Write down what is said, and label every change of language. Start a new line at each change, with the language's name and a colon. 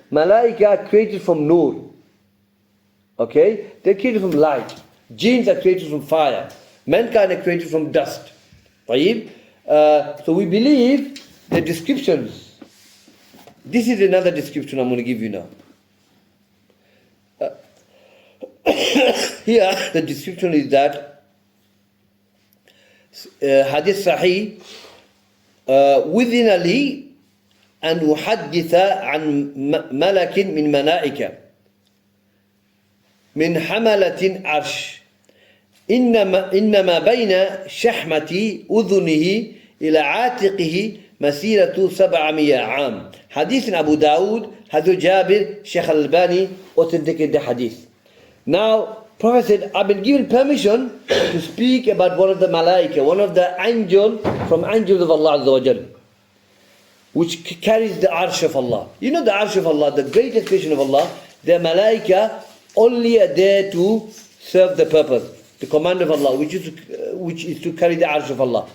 English: Malaika are created from nur. Okay? They're created from light. Jinns are created from fire. Mankind are created from dust. Tayyib? So we believe the descriptions. This is another description I'm going to give you now. Here, the description is that Hadith Sahih,
Arabic: وذن لي أن أحدث عن ملك من ملائكة من حملة عرش إنما بين شحمة أذنه إلى عاتقه مسيرة 700 عام.
English: Hadith in Abu Dawood, Hadith Jabir, Shaykh al-Albani authenticated the hadith. Now, Prophet said, I've been given permission to speak about one of the malaika, one of the angels from angels of Allah Azza wa Jal, which carries the arsh of Allah. You know the arsh of Allah, the greatest creation of Allah, the malaika only are there to serve the purpose, the command of Allah, which is to carry the arsh of Allah.